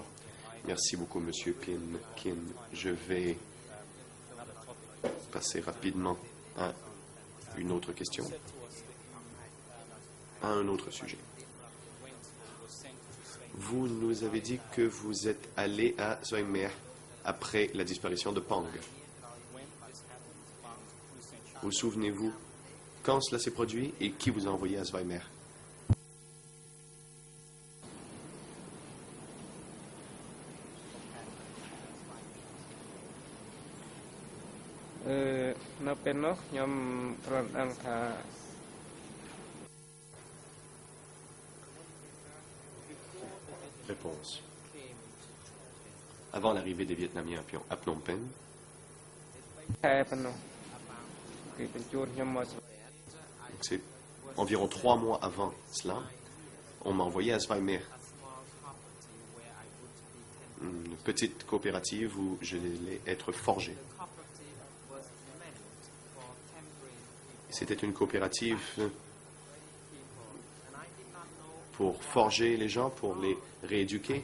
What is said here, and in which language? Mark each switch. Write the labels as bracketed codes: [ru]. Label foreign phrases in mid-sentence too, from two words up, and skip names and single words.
[fr] Merci beaucoup, Monsieur Pienkin. Je vais passer rapidement à une autre question, à un autre sujet. Vous nous avez dit que vous êtes allé à Zweimer après la disparition de Pang. Vous souvenez-vous quand cela s'est produit et qui vous a envoyé à Zweimer? [km] Euh, នៅពេលនោះខ្ញុំគ្រាន់ដឹងថា [fr] Réponse. Avant l'arrivée des Vietnamiens à Phnom Penh, [km] ខែប៉ុណ្ណោះគេបញ្ជូនខ្ញុំមក [fr] c'est environ 3 mois avant cela, on m'a envoyé à Zweimer, une petite coopérative où je allais être forgé. C'était une coopérative pour forger les gens, pour les rééduquer.